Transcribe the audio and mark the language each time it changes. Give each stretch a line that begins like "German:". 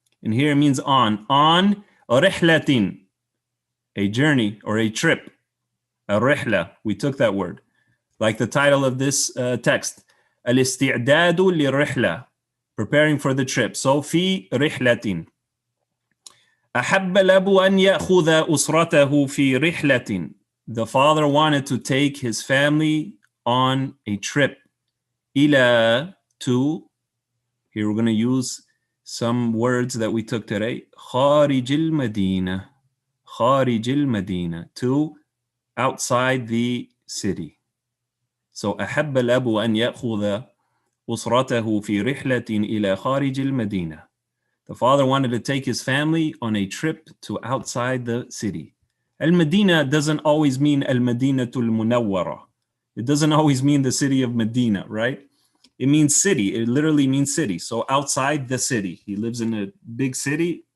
English: And here it means on رحلة, a journey or a trip. الرحلة, we took that word. Like the title of this text.
Arabic: الاستعداد للرحلة,
English: preparing for the trip.
Arabic: So في رحلة. أحب الأب أن يأخذ أسرته في رحلة.
English: The father wanted to take his family on a trip. إلى, to, here we're going to use some words that we took today.
Arabic: خارج المدينة. خارج المدينة,
English: to outside the city.
Arabic: So أحب الأب أن يأخذ أسرته في رحلة إلى خارج المدينة.
English: The father wanted to take his family on a trip to outside the city. Al-Medina doesn't always mean Al-Madinatul Munawwara. It doesn't always mean the city of Medina, right? It means city. It literally means city. So outside the city. He lives in a big city.